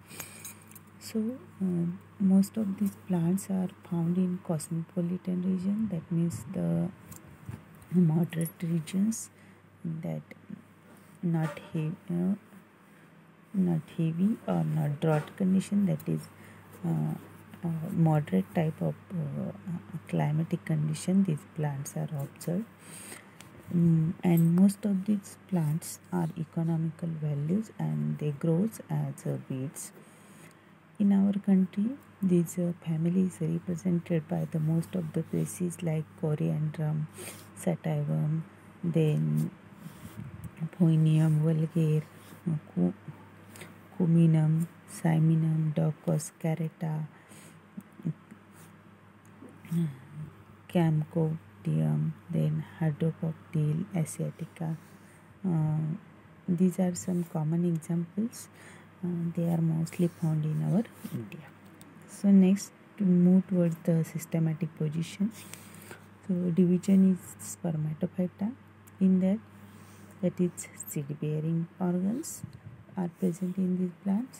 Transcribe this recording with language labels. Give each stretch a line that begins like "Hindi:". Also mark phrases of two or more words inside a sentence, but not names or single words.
English: So most of these plants are found in cosmopolitan region, that means the moderate regions, that not heavy or not drought condition, that is moderate type of climatic condition these plants are observed. And most of these plants are economical values, and they grow as weeds. In our country, this family is represented by the most of the species like Coriandrum, Sativum, then Poinium vulgare, Cuminum, Siminum, Daucus carota, Camcotium, then Hydrococtyl asiatica. These are some common examples. They are mostly found in our India. So next, to move towards the systematic position. So division is spermatophyta. In that is seed-bearing organs are present in these plants.